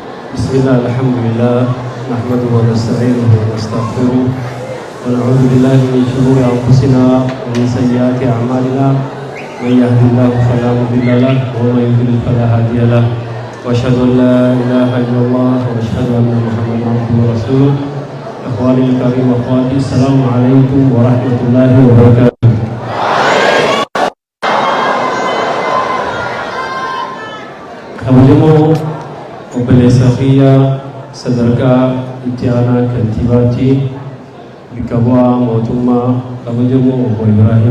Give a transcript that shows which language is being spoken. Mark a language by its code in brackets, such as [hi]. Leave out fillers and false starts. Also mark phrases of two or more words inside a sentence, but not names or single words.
[ar] بسم الله الحمد لله نحمده ونستعينه ونستغفره ونعوذ بالله من شرور أنفسنا ومن سيئات أعمالنا من يهد الله فلا مضل له ومن يضلل فلا هادي له وأشهد أن لا إله إلا الله وأشهد أن محمدا عبده ورسوله. إخواني الكريم وأخواتي السلام عليكم ورحمة الله وبركاته. [om] kabajamoo obboleessa kiyya sadarkaa itti aanaa kantiibaatti bakka bu'aa mootummaa kabajamoo obbo Ibrahim